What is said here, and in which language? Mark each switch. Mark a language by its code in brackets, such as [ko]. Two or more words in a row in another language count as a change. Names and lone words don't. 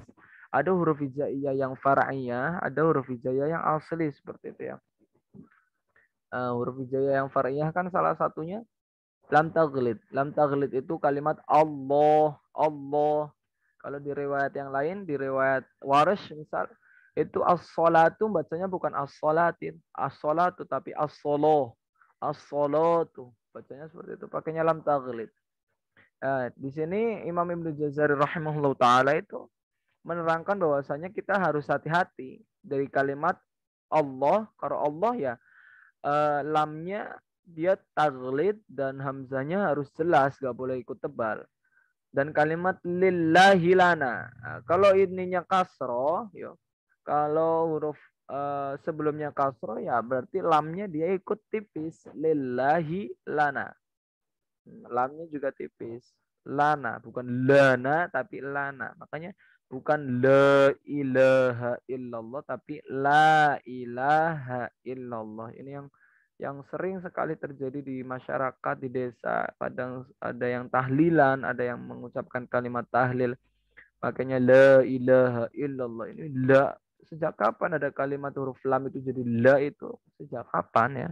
[id] Ada huruf hijaiyah yang far'iyah, ada huruf hijaiyah yang asli seperti itu ya. Huruf hijaiyah yang far'iyah kan salah satunya lam taghlid. Lam taghlid itu kalimat Allah, Allah. Kalau di riwayat yang lain, di riwayat Warsh misal, itu as-salatu bacanya bukan as-salatin, as-salatu tapi as-soloh. As-salatu. Bacanya seperti itu. Pakainya lam taghlid. Nah, di sini Imam Ibnu Jazari rahimahullah taala itu menerangkan bahwasanya kita harus hati-hati dari kalimat Allah. Kalau Allah ya lamnya dia taglid dan hamzanya harus jelas, gak boleh ikut tebal. Dan kalimat [ar] لله لنا. [id] Nah, kalau ininya kasroh, yo. Kalau huruf sebelumnya kasroh ya berarti lamnya dia ikut tipis. [ar] لله لنا. Lamnya juga tipis. [id] Lana, bukan lana tapi lana. Makanya bukan [ar] لا إله إلا الله tapi لا إله إلا الله. [id] Ini yang sering sekali terjadi di masyarakat di desa. Kadang ada yang tahlilan, ada yang mengucapkan kalimat tahlil. [ar] Makanya لا إله إلا الله. [id] Ini la. Sejak kapan ada kalimat huruf lam itu jadi la itu? Sejak kapan ya?